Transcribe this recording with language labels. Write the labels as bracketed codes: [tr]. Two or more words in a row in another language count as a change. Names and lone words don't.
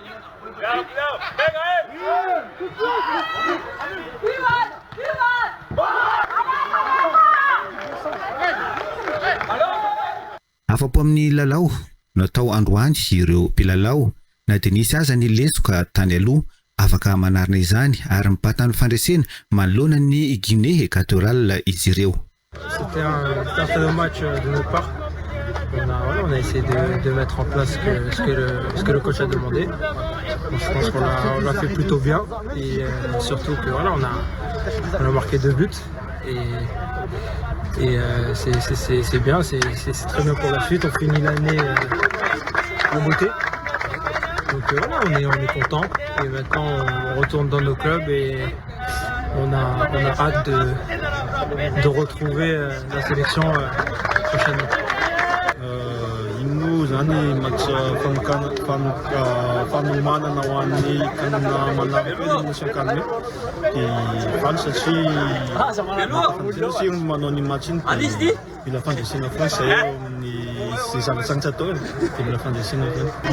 [mg] Afa-po amin'ny lalao natao androany ireo mpilalao na Denisy aza ny lesoka tany aloha afaka manarina izany ary mipatana fandresena manoloana ny Guinée Équatoriale izy ireo. [fr] C'était un très bon match de notre part. On a essayé de mettre en place ce que le coach a demandé. Je pense qu'on l'a fait plutôt bien et surtout que voilà, on a marqué 2 buts et c'est bien, c'est très bien pour la suite. On finit l'année en beauté. Donc voilà, on est content et maintenant on retourne dans nos clubs et on a hâte de retrouver la sélection prochainement. [mg] Zany match fanomana ho an'ny kanina manaraka ny sakany dia faly satria sy manao ny match iny mila fandresena foana zay amin'ny zay zava-tsagnitsy atao iny dia mila fandresena foana.